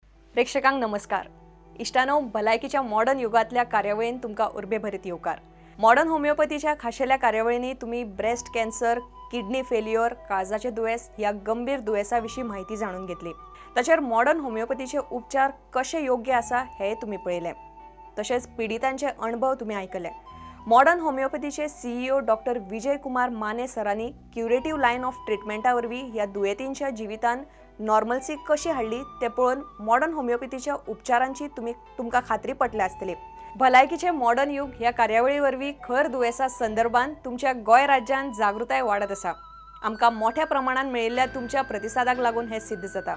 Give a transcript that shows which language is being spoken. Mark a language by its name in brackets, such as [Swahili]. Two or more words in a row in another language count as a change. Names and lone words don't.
[Konkani] प्रेक्षकांक नमस्कार। इष्टानो भलायकीच्या मॉडर्न युगातल्या कार्यावळीन तुमका उर्बेभरीत येवकार। मॉडर्न होमिओपॅथीच्या खाशेल्या कार्यावळींनी तुम्ही [English] breast cancer, kidney failure, [Konkani] काळजाचे दुयेस या गंभीर दुयेसाविषयी माहिती जाणून घेतली। तसेच मॉडर्न होमिओपॅथीचे उपचार कसे योग्य आसा हे तुम्ही पळयले। तसेच पीडितांचे अनुभव तुम्ही ऐकले। मॉडर्न होमिओपॅथीचे सीईओ डॉक्टर विजय कुमार माने सरांनी [English] curative line of [Konkani] ट्रीटमेंटावरवी या दुयेतींच्या जीवितान नॉर्मल्सी कशी हाडली ते पळोवन मॉडर्न होमिओपॅथीच्या उपचारांची तुमका खात्री पटली आसतली। भलायकीचे मॉडर्न युग ह्या कार्यावळीवरवी खर दुयेसा संदर्भात तुमच्या गोय राज्यात जागृताय वाढत आसा। आमकां मोठ्या प्रमाणात मेळिल्ल्या तुमच्या प्रतिसादाक लागून हे सिद्ध जाता।